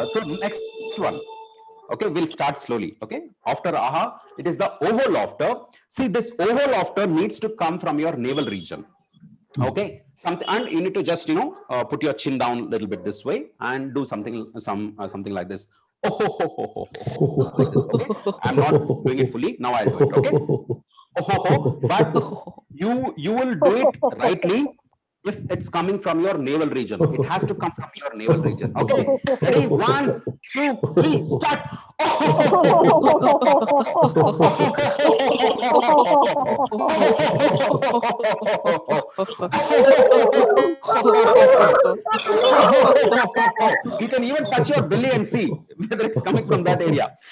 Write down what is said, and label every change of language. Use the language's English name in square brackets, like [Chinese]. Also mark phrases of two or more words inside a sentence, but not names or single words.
[English] Okay, so next one. Okay, we'll start slowly. Okay, after aha, it is the ovo laughter. See, this ovo laughter needs to come from your navel region. Okay, something, and you need to just put your chin down a little bit this way and do something like this. Oh, ho, ho, ho, ho, ho, ho, like this. Okay, I'm not doing it fully now. I'll do it. Okay, oh, ho, ho. But you will do it rightly if it's coming from your navel region. It has to come from your navel region. Okay, ready? 1, 2, 3, start. You can even touch your belly and see whether it's coming from that area.